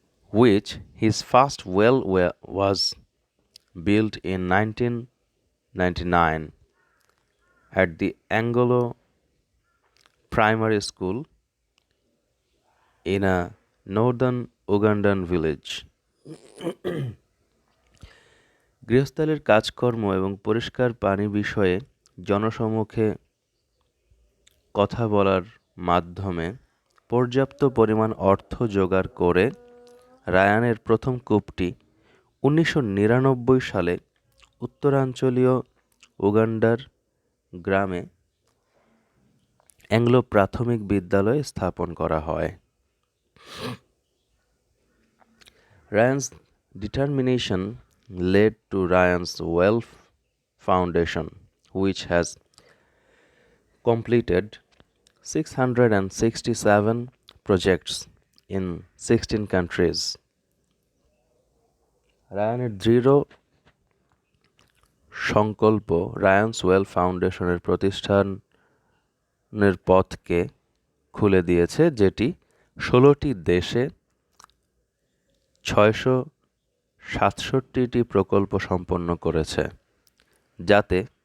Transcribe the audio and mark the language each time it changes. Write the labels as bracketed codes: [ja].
[en] which his first well was built in 1999 at the Angolo Primary School in a northern Ugandan village. [bn] গৃহস্থালির কাজকর্ম এবং পরিষ্কার পানি বিষয়ে জনসমক্ষে কথা বলার মাধ্যমে পর্যাপ্ত পরিমাণ অর্থ জোগাড় করে রায়ানের প্রথম কূপটি 1999 সালে উত্তরাঞ্চলীয় উগান্ডার গ্রামে অ্যাংলো প্রাথমিক বিদ্যালয়ে স্থাপন করা হয়। [en] Ryan's determination led to Ryan's Well Foundation, which has completed 667 projects in 16 countries. [bn] রায়ানের দৃঢ় সংকল্প রায়ানস ওয়েল ফাউন্ডেশনের প্রতিষ্ঠানের পথকে খুলে দিয়েছে, যেটি 16টি দেশে 667টি প্রকল্প সম্পন্ন করেছে, যাতে